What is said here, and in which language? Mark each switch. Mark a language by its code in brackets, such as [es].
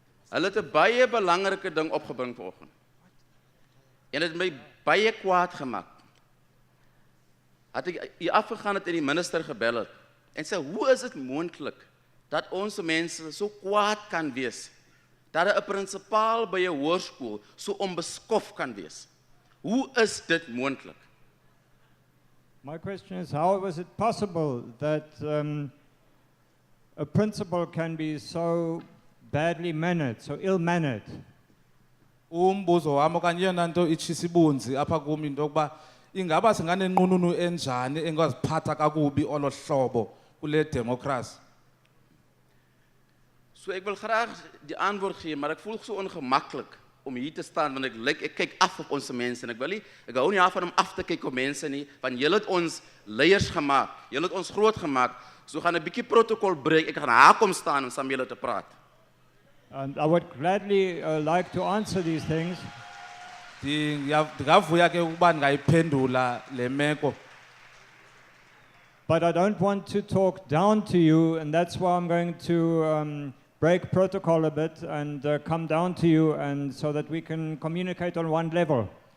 [af] Hulle het 'n baie belangrike ding opgebring vanoggend. En dit het my baie kwaad gemaak. Had ek hier afgegaan het en die minister gebel het en sê, hoe is dit moontlik dat ons mense so kwaad kan wees? Dat 'n prinsipaal by 'n hoërskool so onbeskof kan wees? Hoe is dit moontlik? [en] My question is, how was it possible that a principal can be so badly mannered, so ill-mannered? [xh] Umbuzo wami okanye yona nto itshisibunzi apha kum into yokuba ingaba singanenqununu enjani engaziphatha kakubi olo hlobo kule democracy. [af] So ek wil graag die antwoord gee, maar ek voel so ongemaklik om hier te staan want ek kyk af op ons mense en ek hou nie af van om af te kyk op mense nie, want julle het ons leiers gemaak, julle het ons groot gemaak. So gaan 'n bietjie protokol breek, ek gaan haar kom staan om saam julle te praat. [en] And I would gladly like to answer these things. [xh] Ndingavuya ke ukuba ndingayiphendula le meko. [en] But I don't want to talk down to you, and that's why I'm going to break protocol a bit and come down to you, and so that we can communicate on one level.